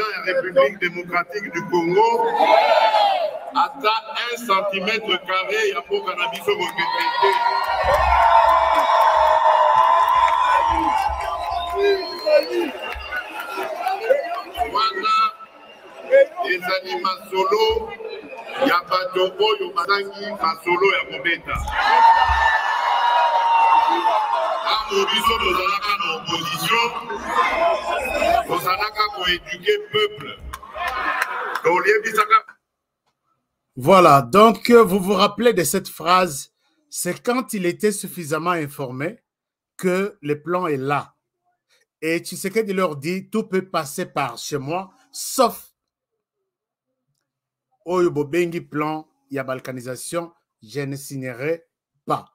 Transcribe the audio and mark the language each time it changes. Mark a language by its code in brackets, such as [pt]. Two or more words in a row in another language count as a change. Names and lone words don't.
[ln] de la République démocratique du Congo, ata 1 [fr] centimètre carré [ln] ya mboka na biso kokete. Wana ezali masolo ya bato oyo bazangi masolo ya kobeta. Biso tozalaka na opposition, tozalaka koéduquer peuple. [fr] Voilà, donc vous vous rappelez de cette phrase, c'est quand il était suffisamment informé que le plan est là. Et Tshisekedi leur dit, tout peut passer par chez moi, sauf au Bobengi plan, il y a balkanisation, je ne signerai pas.